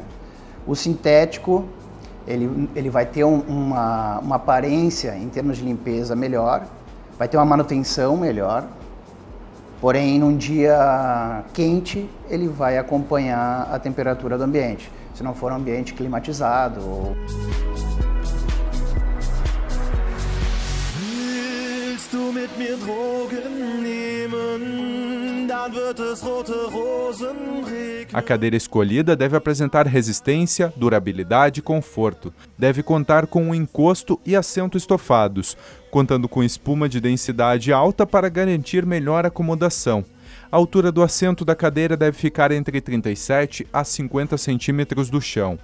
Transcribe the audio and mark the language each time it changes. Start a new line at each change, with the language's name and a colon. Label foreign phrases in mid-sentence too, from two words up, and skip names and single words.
Portuguese: O sintético, ele vai ter uma aparência em termos de limpeza melhor, vai ter uma manutenção melhor, porém, num dia quente, ele vai acompanhar a temperatura do ambiente, se não for um ambiente climatizado.
German: mir Drogen nehmen, dann wird es rote Rosen regnen.
Portuguese: A cadeira escolhida deve apresentar resistência, durabilidade e conforto. Deve contar com um encosto e assento estofados, contando com espuma de densidade alta para garantir melhor acomodação. A altura do assento da cadeira deve ficar entre 37 a 50 centímetros do chão.